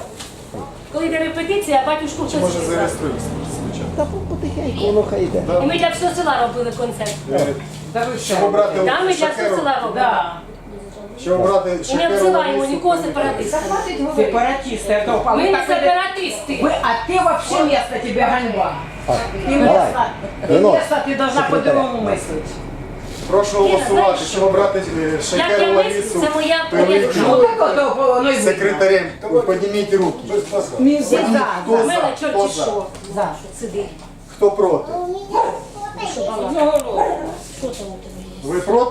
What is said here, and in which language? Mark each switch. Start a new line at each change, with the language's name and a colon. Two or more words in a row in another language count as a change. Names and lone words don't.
Ukrainian: Коли йде репетиція, батюшку хтось може визвав. зареєструємося спочатку. Та потихеньку воно хай йде. І ми для всього села робили концерт. Та ви що? Щоб обрати Там ми для всього Шакеру, села робили.
Russian: Да.
Ukrainian: щоб обрати І не Шакеру обзиваємо Ларису, нікого сепаратиста. Сепаратисти, а то Ми не так ви- сепаратисти.
Russian: А ты вообще место тебе ганьба. Ты Давай. место, ты Вино. место ты должна
Ukrainian: Секретаря.
Russian: по-другому мыслить.
Ukrainian: Прошу голосувати, щоб обрати Як Шакеру я Ларису мислю, це моя Пилипчук Ну так то воно й видно. секретарем. Підніміть руки. Хто У мене за? Хто чорті за? що. Сиди. Хто проти? Ви проти?